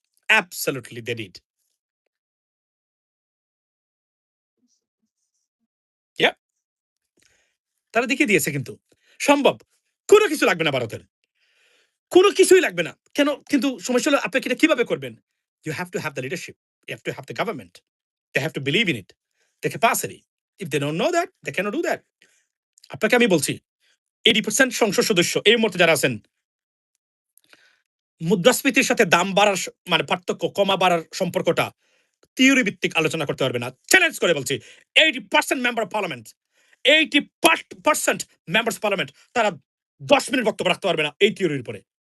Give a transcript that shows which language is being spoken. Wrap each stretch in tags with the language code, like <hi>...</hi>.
<en>Absolutely they did.</en> <bn>ইয়া, তারা দেখিয়ে দিয়েছে কিন্তু সম্ভব। কোনো কিছু লাগবে না ভারতের, কোনো কিছুই লাগবে না। কেন? কিন্তু সমস্যা হলো আপনি এটা কিভাবে করবেন?</bn> <en>You have to have the leadership. You have to have the government. They have to believe in it. The capacity. If they don't know that, they cannot do that.</en> <bn>আপনাকে আমি বলছি, 80% সংসদ সদস্য এই মুহূর্তে যারা আছেন, মুদ্রাস্ফীতির সাথে দাম বাড়ার মানে পার্থক্য, কমা বাড়ার সম্পর্কটা থিওরি ভিত্তিক আলোচনা করতে পারবে না। চ্যালেঞ্জ করে বলছি, 80%</bn> <en>member of parliament,</en> <bn>80% members parliament, তারা 10 মিনিট বক্তব্য রাখতে পারবে না এই থিওরির উপরে।</bn>